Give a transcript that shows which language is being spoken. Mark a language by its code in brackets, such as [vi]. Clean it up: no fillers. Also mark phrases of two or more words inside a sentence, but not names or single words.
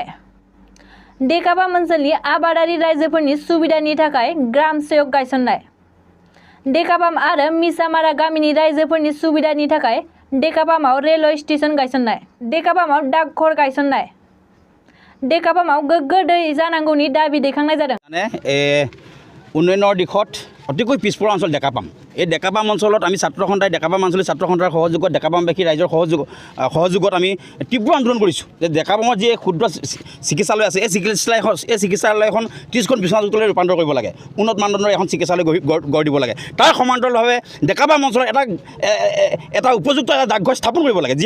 [brx] डेकापाम ओनसोलनि आबादारि रायजोफोरनि सुबिदानि थाखाय ग्राम सेवक गायसननाय। डेकापाम आरो मिसामारा गामिनि रायजोफोरनि सुबिदानि थाखाय डेकापामाव [en] railway station [brx] गायसननाय। डेकापामाव डाकघर गायसननाय। डेकापामाव गोग्गो दै जानांगौनि दाबी दैखांनाय जादों। [as] उन्नयনৰ দিশত অতিকৈ পিছপৰা অঞ্চল ডেকাপাম। এই ডেকাপাম অঞ্চলত আমি ছাত্ৰ সন্থাই ডেকাপাম আঞ্চলিক ছাত্ৰ সন্থাৰ সহযোগত ডেকাপামবাসী ৰাইজৰ সহযোগত আমি তীব্ৰ আন্দোলন কৰিছোঁ যে ডেকাপামৰ যি ক্ষুদ্ৰ চিকিৎসালয় আছে এই চিকিৎসালয়খন 30খন বিচনাযুক্তলৈ ৰূপান্তৰ কৰিব লাগে। উন্নত মানদণ্ডৰ এখন চিকিৎসালয় গঢ় দিব লাগে। তাৰ সমান্তৰালভাৱে ডেকাপাম অঞ্চলত এটা উপযুক্ত এটা ডাকঘৰ স্থাপন কৰিব লাগে।